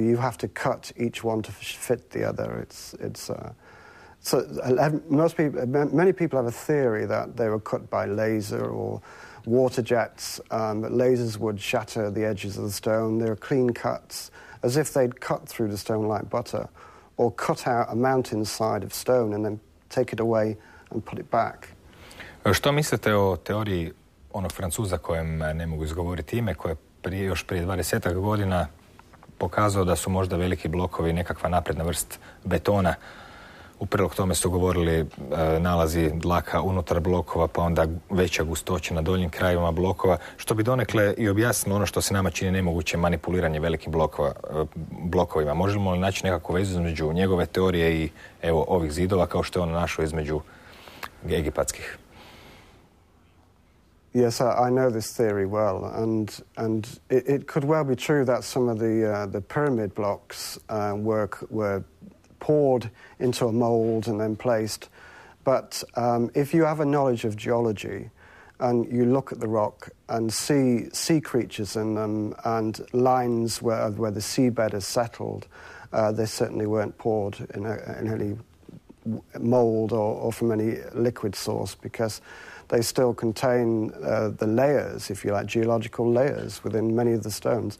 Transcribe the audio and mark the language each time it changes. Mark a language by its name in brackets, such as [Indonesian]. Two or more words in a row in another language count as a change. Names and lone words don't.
[English] You have to cut each one to fit the other. Many people have a theory that they were cut by laser or water jets. Lasers would shatter the edges of the stone. They were clean cuts, as if they'd cut through the stone like butter, or cut out a mountainside of stone and then take it away and put it back. [Croatian] Što mislite o teoriji onog Francuza kojem ne mogu izgovoriti ime, koji je još prije 20 godina pokazao da su možda veliki blokovi nekakva napredna vrst betona? U prilog tome su govorili nalazi dlaka unutar blokova, pa onda veća gustoća na donjim krajevima blokova, što bi donekle i objasnilo ono što se nama čini nemoguće, manipuliranje velikim blokovima. Možemo li naći nekakvu vezu između njegove teorije i evo ovih zidova, kao što je on našao između egipatskih? [English] Yes, I know this theory well, and it could well be true that some of the pyramid blocks were poured into a mold and then placed. But if you have a knowledge of geology and you look at the rock and see sea creatures in them and lines where the seabed has settled, they certainly weren't poured in any mold or from any liquid source, because they still contain the layers, if you like, geological layers within many of the stones.